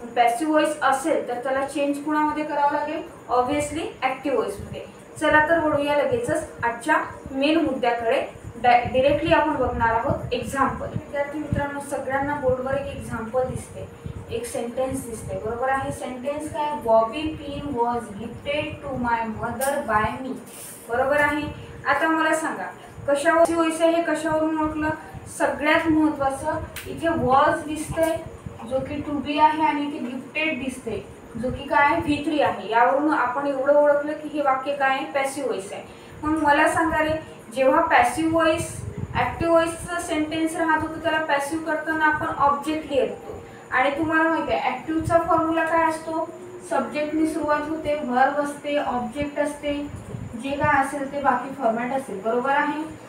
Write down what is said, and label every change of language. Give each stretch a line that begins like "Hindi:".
Marathi: Passive voice असेल तर त्याला चेंज कोणामध्ये करावं लागेल, ऑब्विसली ॲक्टिव्ह व्हॉइसमध्ये। चला तर वळूया लगेचच आजच्या मेन मुद्द्याकडे। डायरेक्टली आपण बघणार आहोत एक्झाम्पल। विद्यार्थी मित्रांनो, सगळ्यांना बोर्डवर एक एक्झाम्पल दिसते, एक सेंटेन्स दिसते। बरोबर आहे। सेंटेन्स काय,
English: Bobby pin was gifted to my mother by me.
Marathi: बरोबर आहे। आता मला सांगा कशावर व्हॉइस आहे, हे कशावरून ओळखलं। सगळ्यात महत्त्वाचं इथे वॉज दिसतंय जो की टू बी आहे, आणि इथे गिफ्टेड दिसते जो की काय व्ही3 आहे। यावरून आपण एवढं ओळखलं की हे वाक्य काय आहे, पॅसिव्ह व्हॉइस आहे। मग मला सांगा रे, जेव्हा पॅसिव्ह व्हॉइस ॲक्टिव्ह व्हॉइसचं सेंटेन्स राहत होतं त्याला पॅसिव्ह करताना आपण ऑब्जेक्ट लिहितो, आणि तुम्हाला माहिती आहे ॲक्टिव्हचा फॉर्म्युला काय असतो, सब्जेक्टनी सुरुवात होते, व्हर्ब असते, ऑब्जेक्ट असते, जे काय असेल ते बाकी फॉर्मॅट असेल। बरोबर आहे।